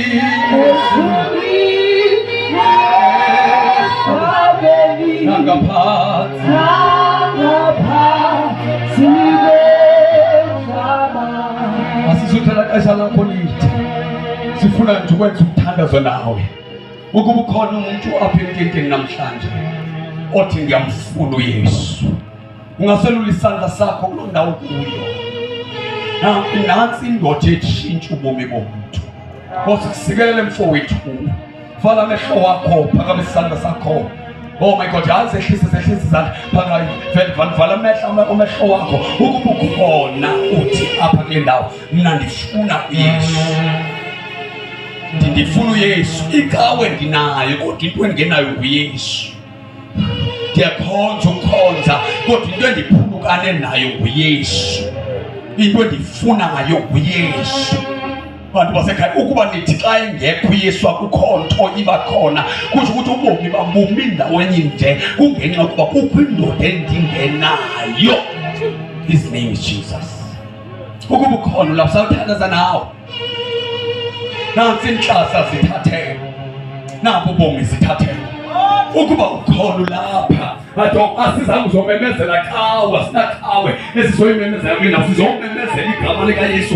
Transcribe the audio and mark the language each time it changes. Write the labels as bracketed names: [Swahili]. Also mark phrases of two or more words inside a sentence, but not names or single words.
[Xhosa] asisuthela xesha lakho lide sifuna nje ukwenza umthandazo nawe ukuba ukhona umuntu apha enkenteni namhlanje othi ngiyamfuna uYesu. Ungaselula isandla sakho kuloo ndawo kuyo. Nansi indoda etshintsha ubomi bomuntu. Nkosi kusikelele mfowethu. Vala amehlo wakho, phakama isandla sakho. [English] Oh my God, [Xhosa] yazi ehlise izandla phakathi. Vala amehlo wakho. Ukuba ukhona uthi apha kule ndawo, mina ndifuna uYesu. Ndifuna uYesu. Ikawe ndinayo kodwa into engenayo uYesu. Ndiyakhonza ukukhonza kodwa into endiphulukane nayo nguYesu. Into endifunayo nguYesu. Bantu basekhaya, ukuba nithi xa engekho uYesu akukho nto iba khona, kusho ukuthi ubomi babumi ndawenye nje, kungenxa yokuba kukho indoda endingenayo. [English] His name is Jesus. [Xhosa] Ukuba ukhona ulapha sawuthandaza nawe. Nansi inhlahla zithathele, nabo ubomi zithathele. Ukuba ukhona ulapha, ado asizange uzomemezela kawe, asinakawe esizoyimemezela kule ndawo, sizomemezela igama likaYesu.